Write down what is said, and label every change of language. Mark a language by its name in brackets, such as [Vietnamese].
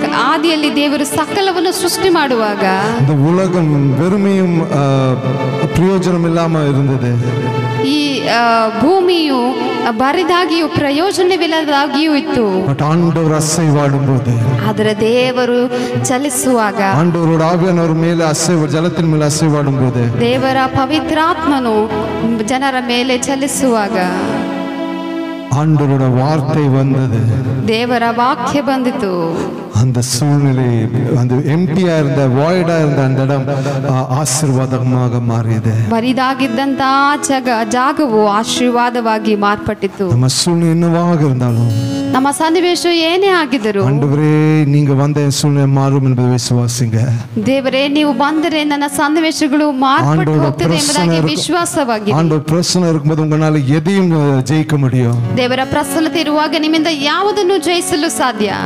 [Kannada] ಆದಿಯಲ್ಲಿ ದೇವರು ಸಕಲವನ್ನು ಸೃಷ್ಟಿ ಮಾಡುವಾಗ [Tamil] இந்த உலகம் வெறுமையும் பிரயோஜனம் இல்லாம இருந்தது. [Kannada] ಈ ಭೂಮಿಯು ಬರಿದಾಗಿಯೂ ಪ್ರಯೋಜನವಿಲ್ಲದಾಗಿಯೂ ಇತ್ತು. [Tamil] பட் ஆண்டவர் அசைவாடும்போது, [Kannada] ಆದರೆ ದೇವರು ಚಲಿಸುವಾಗ, [Tamil] ஆண்டவரோட ஆவியானவர் மேலே ஜலத்தின் மேலே அசைவாடும்போது, [Kannada] ದೇವರ ಪವಿತ್ರಾತ್ಮನು ಜನರ ಮೇಲೆ ಚಲಿಸುವಾಗ [Tamil] ஆண்டவரோட வார்த்தை வந்தது, [Kannada] ದೇವರ ವಾಕ್ಯ ಬಂದಿತು. [Tamil] அந்த சூழ்நிலை, அந்த எம்டியா இருந்த வாய்டா இருந்த அந்த இடம் ஆசீர்வாதமாக மாறியது. [Kannada] ಬರಿದಾಗಿದ್ದಂತ ಜಾಗವು ಆಶೀರ್ವಾದವಾಗಿ ಮಾರ್ಪಟ್ಟಿತು. [Tamil] நம்ம சூழ்நிலை என்னவாக இருந்தாலும், [Kannada] ನಮ್ಮ ಸನ್ನಿವೇಶ ಏನೇ ಆಗಿದ್ದರು, [Tamil] ஆண்டவரே நீங்க வந்த என் சூழ்நிலை மாறும் என்பதை விசுவாசிங்க. [Kannada] ದೇವರೇ ನೀವು ಬಂದರೆ ನನ್ನ ಸನ್ನಿವೇಶಗಳು ಮಾರ್ಪಟ್ಟು ಹೋಗ್ತದೆ ಎಂಬುದಾಗಿ ವಿಶ್ವಾಸವಾಗಿ. [Tamil] ஆண்டவர் பிரசன்னம் இருக்கும்போது உங்களால எதையும் ஜெயிக்க முடியும். [Kannada] ದೇವರ ಪ್ರಸನ್ನತೆ ಇರುವಾಗ ನಿಮ್ಮಿಂದ ಯಾವುದನ್ನು ಜಯಿಸಲು ಸಾಧ್ಯ.